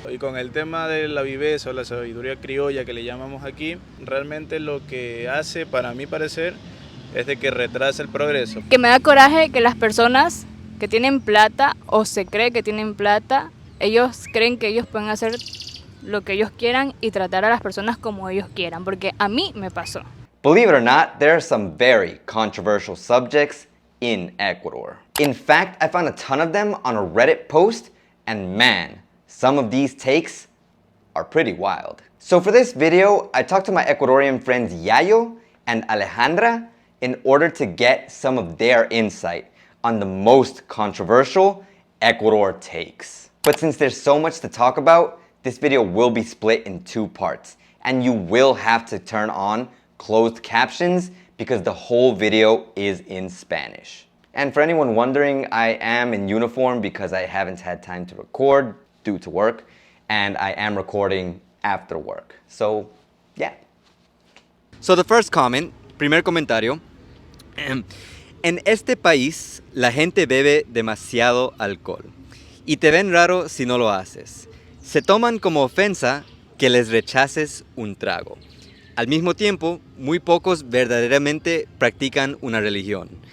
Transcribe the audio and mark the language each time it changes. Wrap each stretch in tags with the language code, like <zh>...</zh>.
<es>Y con el tema de la viveza o la sabiduría criolla que le llamamos aquí, realmente lo que hace, para mi parecer, es de que retrasa el progreso. Que me da coraje que las personas que tienen plata o se cree que tienen plata, ellos creen que ellos pueden hacer lo que ellos quieran y tratar a las personas como ellos quieran, porque a mí me pasó.</es> <en>Believe it or not, there are some very controversial subjects in Ecuador. In fact, I found a ton of them on a Reddit post, and man, some of these takes are pretty wild. So for this video, I talked to my Ecuadorian friends Yayo and Alejandra in order to get some of their insight on the most controversial Ecuador takes. But since there's so much to talk about, this video will be split in two parts, and you will have to turn on closed captions because the whole video is in Spanish. And for anyone wondering, I am in uniform because I haven't had time to record due to work, and I am recording after work. So, yeah. So the first comment,</en> <es>primer comentario. En este país, la gente bebe demasiado alcohol y te ven raro si no lo haces. Se toman como ofensa que les rechaces un trago. Al mismo tiempo, muy pocos verdaderamente practican una religión.</es>